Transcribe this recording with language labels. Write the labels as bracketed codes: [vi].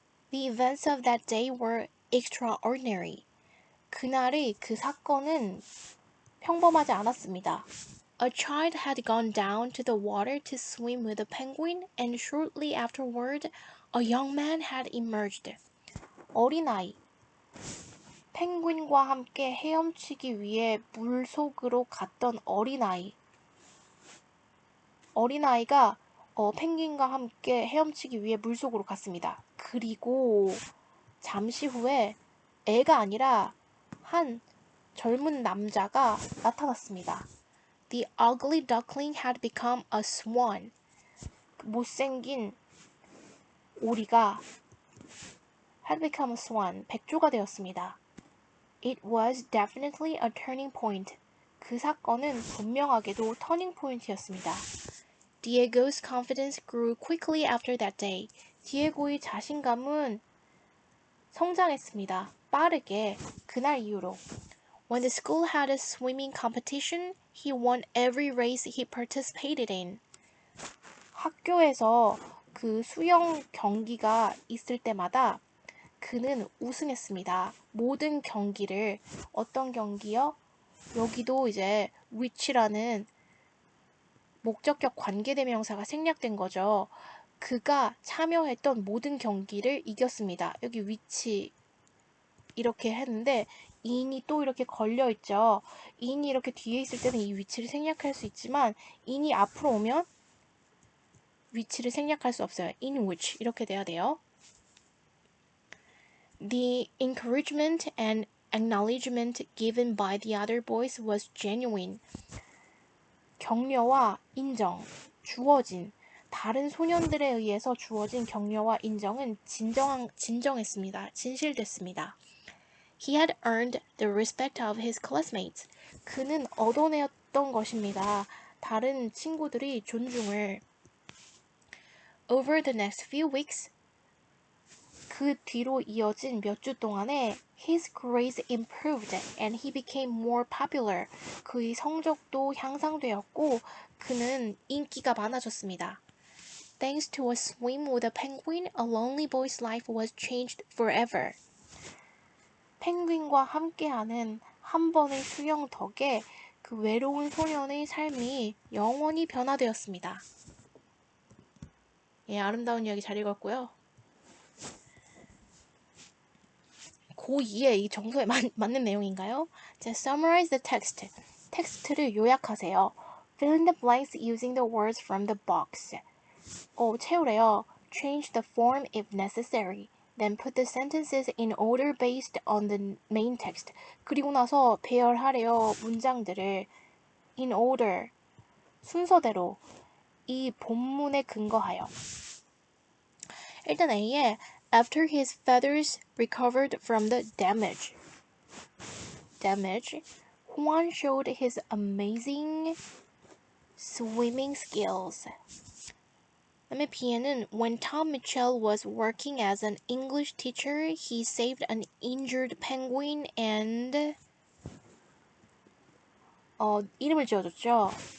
[en] The events of that day were extraordinary. [ko] 그날의 그 사건은 평범하지 않았습니다. [en] A child had gone down to the water to swim with a penguin, and shortly afterward, a young man had emerged. [ko] 어린아이. 펭귄과 함께 헤엄치기 위해 물속으로 갔던 어린아이. 어린아이가 펭귄과 함께 헤엄치기 위해 물속으로 갔습니다. 그리고 잠시 후에 애가 아니라 한 젊은 남자가 나타났습니다. [en] The ugly duckling had become a swan. [ko] 못생긴 오리가 [en] had become a swan, [ko] 백조가 되었습니다. [en] It was definitely a turning point. [ko] 그 사건은 분명하게도 터닝 포인트였습니다. [en] Diego's confidence grew quickly after that day. [ko] 디에고의 자신감은 성장했습니다. 빠르게 그날 이후로. [en] When the school had a swimming competition, he won every race he participated in. [ko] 학교에서 그 수영 경기가 있을 때마다 그는 우승했습니다. 모든 경기를. 어떤 경기요? 여기도 이제 which라는 목적격 관계대명사가 생략된 거죠. 그가 참여했던 모든 경기를 이겼습니다. 여기 which 이렇게 했는데 in이 또 이렇게 걸려 있죠. in이 이렇게 뒤에 있을 때는 이 which를 생략할 수 있지만 in이 앞으로 오면 which를 생략할 수 없어요. in which 이렇게 돼야 돼요. [en] The encouragement and acknowledgement given by the other boys was genuine. [ko] 격려와 인정, 주어진, 다른 소년들에 의해서 주어진 격려와 인정은 진정했습니다. 진실됐습니다. [en] He had earned the respect of his classmates. [ko] 그는 얻어내었던 것입니다. 다른 친구들이 존중을. [en] Over the next few weeks, [ko] 그 뒤로 이어진 몇 주 동안에 [en] his grades improved and he became more popular. [ko] 그의 성적도 향상되었고 그는 인기가 많아졌습니다. [en] Thanks to a swim with a penguin, a lonely boy's life was changed forever. [ko] 펭귄과 함께하는 한 번의 수영 덕에 그 외로운 소년의 삶이 영원히 변화되었습니다. 예, 아름다운 이야기 잘 읽었고요. 고2의 이 정서에 맞는 내용인가요? 자, [en] summarize the text. [ko] 텍스트를 요약하세요. [en] Fill in the blanks using the words from the box. [ko] 채우래요. [en] Change the form if necessary. Then put the sentences in order based on the main text. [ko] 그리고 나서 배열하래요. 문장들을 [en] in order, [ko] 순서대로 이 본문에 근거하여. 일단 A에 [en] After his feathers recovered from the damage, Juan showed his amazing swimming skills. [ko] 그다음에 B에는 [en] When Tom Mitchell was working as an English teacher, he saved an injured penguin and [ko] 이름을 지어줬죠.